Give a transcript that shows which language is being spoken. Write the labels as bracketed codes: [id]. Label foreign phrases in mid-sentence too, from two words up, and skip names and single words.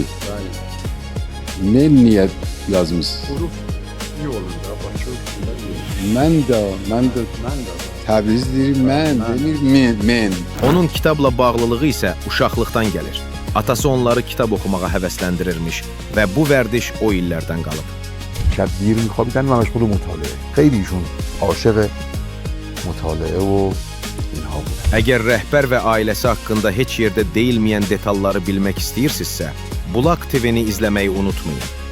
[az] Men niyə yazmış? Mən də Təbriz deyir, mən demir, men. Onun kitabla bağlılığı isə uşaqlıqdan gəlir. Atası onları kitab oxumağa həvəsləndirirmiş və bu vərdiş o illərdən qalıb. [fa] شب دیر میخوابیدن و مشغول مطالعه. خیلی ایشون عاشق مطالعه و اینها بود. [az] Əgər rəhbər və ailəsi haqqında heç yerdə deyilməyən detalları bilmək istəyirsinizsə, Bulaq TV-ni izləməyi unutmayın.